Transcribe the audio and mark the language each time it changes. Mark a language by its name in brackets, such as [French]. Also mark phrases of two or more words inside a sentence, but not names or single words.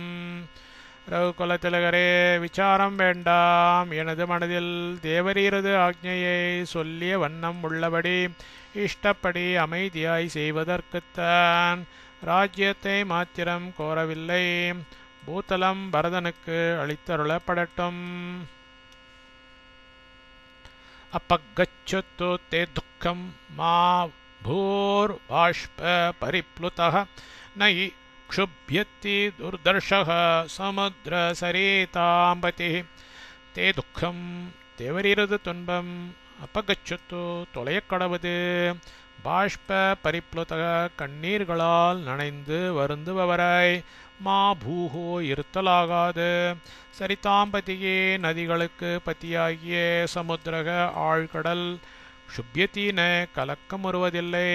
[Tamil] ரகுகுலதிலகரே விசாரம் வேண்டாம். எனது மனதில் தேவரீரது ஆக்ஞையை சொல்லிய வண்ணம் உள்ளபடி இஷ்டப்படி அமைதியாய் செய்வதற்குத்தான் ராஜ்யத்தை மாத்திரம் கோரவில்லை. பூத்தலம் பரதனுக்கு அளித்தருளப்படட்டும். [Sanskrit] अपगच्छतु ते दुःखं मा भूर्बाष्प परिप्लुतः न हि क्षुभ्यति दुर्दर्शः समुद्रसरिताम्बतिः ते दुःखं [Tamil] தேவரீரது துன்பம் [Sanskrit] அப்பகச்சத்து தொலையக்கடவது बाष्प परिप्लुतः [Tamil] கண்ணீர்களால் நனைந்து வருந்துபவராய் [Sanskrit] मा भूः இருத்தலாகாது. [Tamil] சரிதாம்பதியே நதிகளுக்கு பத்தியாகிய சமுத்திரக ஆழ்கடல் சுப்யத்தீன கலக்கமுறுவதில்லை.